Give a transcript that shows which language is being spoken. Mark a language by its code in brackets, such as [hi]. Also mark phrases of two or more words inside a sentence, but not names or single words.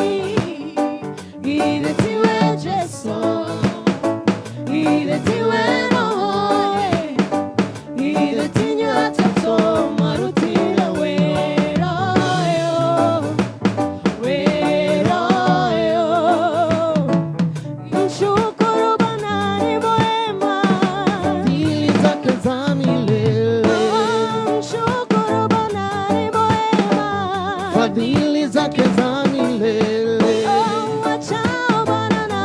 [ki] githĩ tiwe Jesũ githĩ tiwe Roho githĩ tinyuĩ atatũ mwarutire wĩra ũyũ wĩra ũyũ [sw] mshukuru Bwana ni mwema fadhili zake za milele mshukuru Bwana ni mwema fadhili zake za milele wachao Bwana na